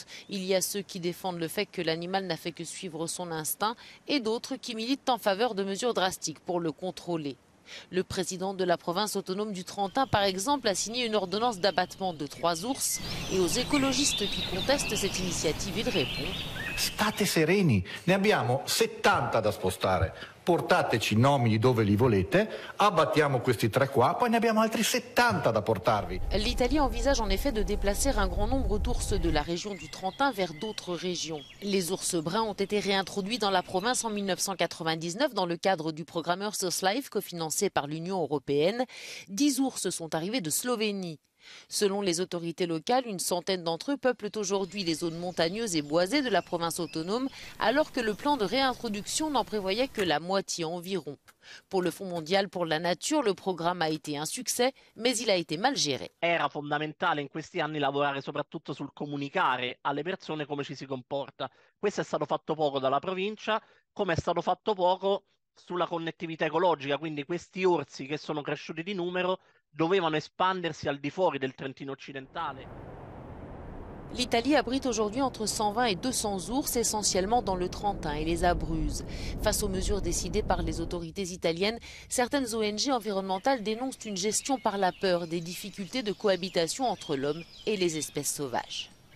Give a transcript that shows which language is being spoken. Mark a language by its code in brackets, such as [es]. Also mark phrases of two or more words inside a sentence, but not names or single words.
[fr] Il y a ceux qui défendent le fait que l'animal n'a fait que suivre son instinct et d'autres qui militent en faveur de mesures drastiques pour le contrôler. Le président de la province autonome du Trentin, par exemple, a signé une ordonnance d'abattement de 3 ours. Et aux écologistes qui contestent cette initiative, il répond: [it] State sereni, ne abbiamo 70 da spostare. portateci i nomini dove li volete, abbattiamo questi 3 qua, poi ne abbiamo altri 70 da portarvi. [fr] L'Italie envisage en effet de déplacer un grand nombre d'ours de la région du Trentin vers d'autres régions. Les ours bruns ont été réintroduits dans la province en 1999 dans le cadre du programme Earth Life cofinancé par l'Union européenne. 10 ours sont arrivés de Slovénie. Selon les autorités locales, une centaine d'entre eux peuplent aujourd'hui les zones montagneuses et boisées de la province autonome, alors que le plan de réintroduction n'en prévoyait que la moitié environ. Pour le Fonds mondial pour la nature, le programme a été un succès, mais il a été mal géré. [it] Era fondamentale in questi anni lavorare soprattutto sul comunicare alle persone come ci si comporta. Questo è stato fatto poco dalla provincia, come è stato fatto poco sulla connettività ecologica, quindi questi orsi che sono cresciuti di numero dovevano espandersi al di fuori del Trentino occidentale. [fr] L'Italie abrite aujourd'hui entre 120 et 200 ours, essentiellement dans le Trentin et les Abruzzes. Face aux mesures décidées par les autorités italiennes, certaines ONG environnementales dénoncent une gestion par la peur des difficultés de cohabitation entre l'homme et les espèces sauvages.